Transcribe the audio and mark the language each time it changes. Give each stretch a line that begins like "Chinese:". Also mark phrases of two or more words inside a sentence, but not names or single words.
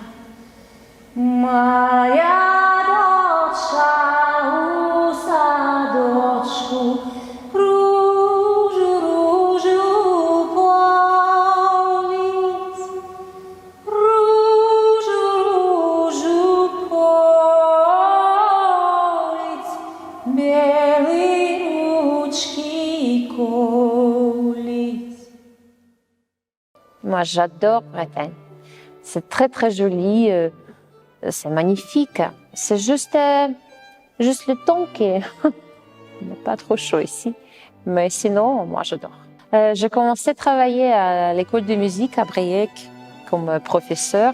Ukrainian: Моя дочка у садочку ружу полит, ружу полит, белые ручки колит.
French: Moi, j'adore Bretagne. C'est très joli. C'est magnifique. C'est juste le temps qui est pas trop chaud ici. Mais sinon, moi, j'adore. J'ai commencé à travailler à l'école de musique à Briec comme professeur.